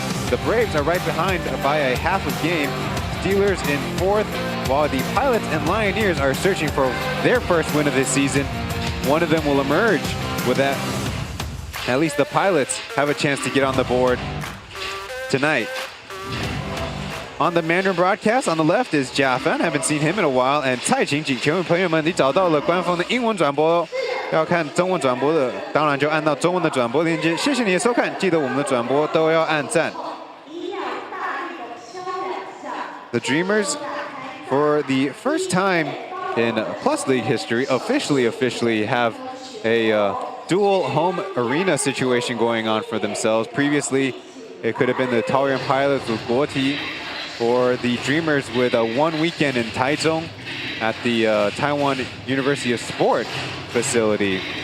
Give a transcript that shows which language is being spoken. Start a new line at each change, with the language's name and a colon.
English: The Braves are right behind by a half a game. Steelers in fourth, while the Pilots and Lioneers are searching for their first win of this season. One of them will emerge with that. At least the Pilots have a chance to get on the board tonight. On the Mandarin broadcast, on the left is Jia Fan, haven't seen him in a while, and Cai Qingji.
Chinese: 请问朋友们，你找到了官方的英文转播，要看中文转播的，当然就按到中文的转播链接。谢谢你的收看，记得我们的转播都要按赞。
English: The Dreamers, for the first time in Plus League history, officially have a dual home arena situation going on for themselves. Previously, it could have been the Taoyuan Pilots with Guoti, or the Dreamers with one weekend in Taichung at the Taiwan University of Sport facility.